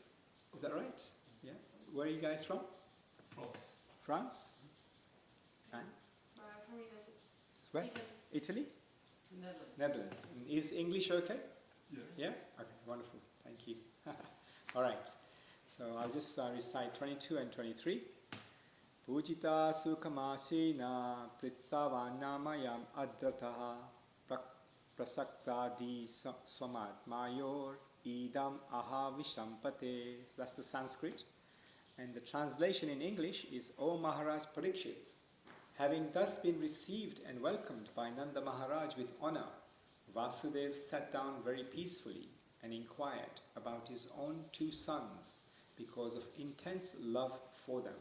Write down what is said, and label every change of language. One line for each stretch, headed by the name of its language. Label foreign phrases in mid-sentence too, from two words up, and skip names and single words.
English: Is that right? Yeah. Where are you guys from? France? And? From Italy. Where? Italy? Netherlands. And is English okay? Yes. Yeah? Okay, wonderful. Thank you. All right. So I'll just recite 22 and 23.
Sanskrit: Pujita sukhamashina pritsavannamayam adrataha prasaktadi swamatmayor idam aha vishampate.
English: So that's the Sanskrit. And the translation in English is, O Maharaj Parikshit, having thus been received and welcomed by Nanda Maharaj with honor, Vasudev sat down very peacefully and inquired about his own 2 sons because of intense love for them.